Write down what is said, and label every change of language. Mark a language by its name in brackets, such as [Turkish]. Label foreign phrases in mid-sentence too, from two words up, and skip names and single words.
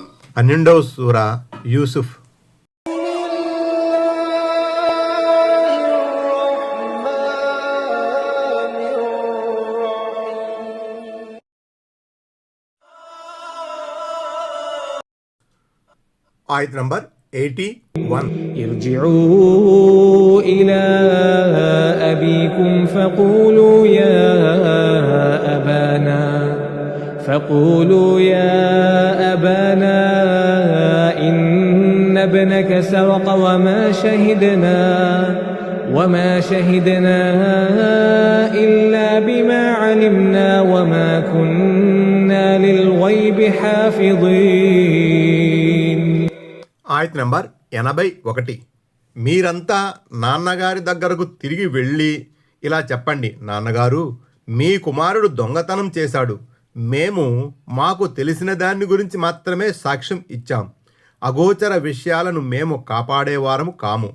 [Telugu] 12వ సూరా యూసుఫ్. ఆయత్ నంబర్ 81. [Arabic] ارجعوا إلى أبيكم فقولوا يا أبانا إن ابنك سرق وما شهدنا إلا بما علمنا وما كنا للغيب حافظين. [Telugu] ఆయత్ నంబర్ 81. మీరంతా నాన్నగారి దగ్గరకు తిరిగి వెళ్ళి ఇలా చెప్పండి, నాన్నగారు, మీ కుమారుడు దొంగతనం చేశాడు. మేము మాకు తెలిసిన దాన్ని గురించి మాత్రమే సాక్ష్యం ఇచ్చాం. అగోచర విషయాలను మేము కాపాడేవారము కాము.